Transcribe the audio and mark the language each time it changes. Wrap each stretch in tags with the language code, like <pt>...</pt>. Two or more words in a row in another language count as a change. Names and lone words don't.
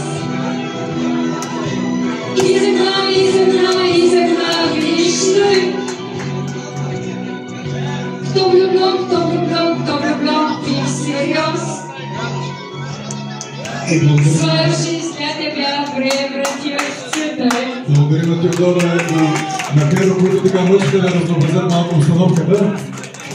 <ru>Из окна видишь ты. Кто влюблен, кто влюблен, кто влюблен, ты всерьез. Свою жизнь для тебя превратил в цветы.</ru> <bg>Благодарим на Теодора и на Кедо, които така мъжите да разнообразят малко обстановката.</bg>